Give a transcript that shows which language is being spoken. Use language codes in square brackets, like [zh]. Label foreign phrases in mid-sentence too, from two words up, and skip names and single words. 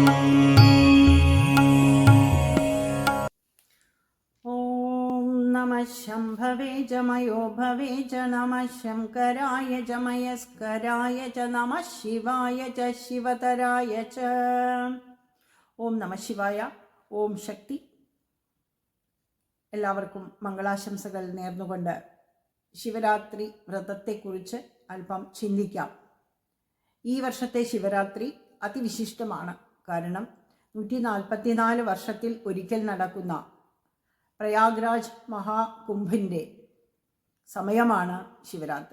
[sa] नमः शम्भवे च मयो भवे च नमः शङ्कराय च मयस्कराय च नमः शिवाय च शिवतराय च। ॐ नमः शिवाय। ॐ शक्ति. [ml] എല്ലാവർക്കും മംഗളാശംസകൾ നേർന്നുകൊണ്ട് ശിവരാത്രി വ്രതത്തെക്കുറിച്ച് അല്പം ചിന്തിക്കാം. ഈ വർഷത്തെ ശിവരാത്രി അതിവിശിഷ്ടമാണ്. കാരണം 144 വർഷത്തിൽ ഒരിക്കൽ നടക്കുന്ന പ്രയാഗ്രാജ് മഹാകുംഭിൻ്റെ സമയമാണ് ശിവരാത്രി.